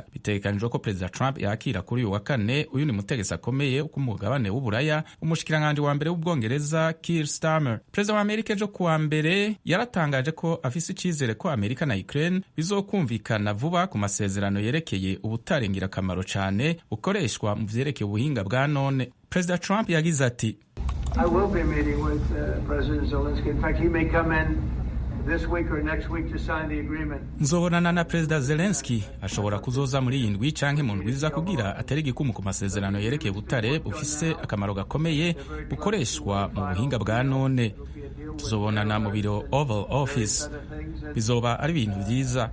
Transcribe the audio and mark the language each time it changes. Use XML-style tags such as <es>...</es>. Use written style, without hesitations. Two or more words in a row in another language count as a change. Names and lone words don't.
<rn>Bitegekanijwe ko Perezida Trump yakira kuri uyu wa kane uyu ni mutegetsi akomeye ku mugabane w'Uburaya, umushikiranganje wa mbere w'ubwongereza Keir Starmer. Perezida wa Amerika ejo kuwa mbere yaratangaje ko afise icizere ko Amerika na Ukraine bizokumvikana vuba ku masezerano yerekeye ubutarengira akamaro cyane bukoreshwa mu vyerekeye ubuhinga bwa none. Perezida Trump yagize ati,</rn> <en>I will be meeting with President Zelensky. In fact, he may come in this week or next week to sign the agreement.</en> <rn>Nzobonana na Perezida Zelensky, ashobora kuzoza muri iyi ndwi canke mu ndwi iza kugira atari igikumu ku masezerano yerekeye ubutare bufise akamaro gakomeye bukoreshwa mu buhinga bwa none. Tuzobonana mu biro Oval Office. Bizoba ari ibintu vyiza.</rn>